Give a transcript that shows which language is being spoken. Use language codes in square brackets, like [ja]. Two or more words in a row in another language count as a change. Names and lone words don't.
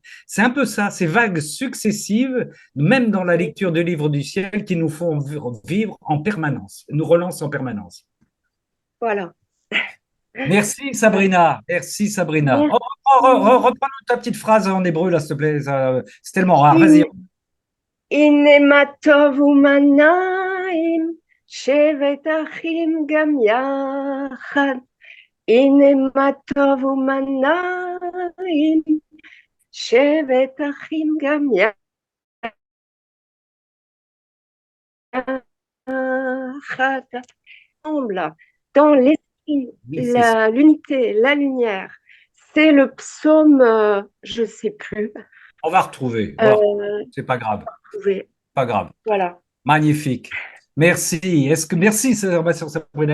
[fr] C'est un peu ça, ces vagues successives, même dans la oui, lecture du livre du ciel, qui nous font vivre en permanence, nous relancent en permanence. voilà. Merci Sabrina, merci Sabrina. Oh, Merci. reprends ta petite phrase en hébreu là, s'il te plaît, c'est tellement rare. Vas-y. [he] הנה מה טוב ומה נעים, שבת אחים גם יחד. הנה מה טוב ומה נעים, שבת אחים גם יחד. [fr] Ensemble, dans l'esprit, Oui, c'est ça. l'unité, la lumière. C'est le psaume, je sais plus. On va retrouver. Bon, Euh, c'est pas grave, oui, pas grave. voilà. Magnifique. Merci. Merci Sabrina.